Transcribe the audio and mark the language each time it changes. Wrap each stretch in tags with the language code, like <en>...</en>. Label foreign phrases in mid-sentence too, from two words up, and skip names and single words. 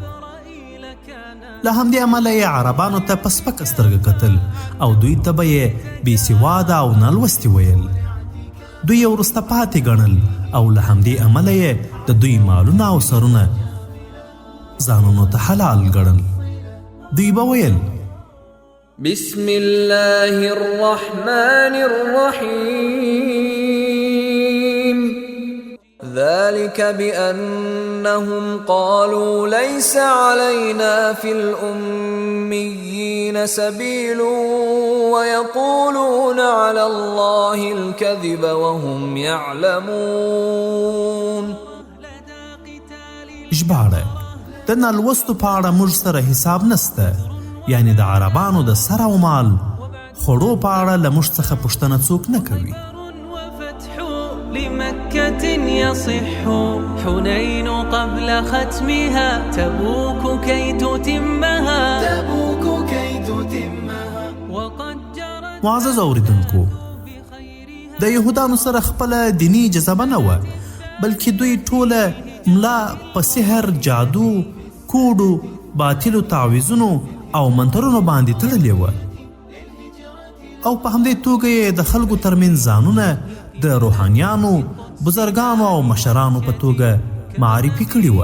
<ps>له همدې امله یې عربانو ته په سپکه سترګه کتل او دوی ته به یې بېسواده او نالوستي ویل. دوی یې وروسته پاتې ګڼل او له همدې امله یې د دوی مالونه او سرونه ځانونو ته حلال ګڼل. دوی به ویل</ps> <ar>بسم الله الرحمن الرحيم ذلك بأنهم قالوا ليس علينا في الأميين سبيل ويقولون على الله الكذب وهم يعلمون.</ar> <ps>ژباړه: د نالوستو په اړه موږ سره حساب نسته، یعنی د عربانو د سر او مال خوړو په اړه له موږ څخه پوښتنه څوک نه کوي.</ps> <ar>لمكة يصح حنين قبل ختمها تبوك كي تتمها وقد جرت.</ar> <ps>معزز اوریدونکو، د یهودانو سره خپله دینی جذبه نه وه، بلکې دوی ټوله ملا په سحر، جادو، کوډو، باطلو تعویزونو او منترونو باندې تړلې وه او په همدې توګه یې د خلکو ترمنځ ځانونه د روحانیانو، بزرګانو او مشرانو په توګه معرفي کړي وه.</ps>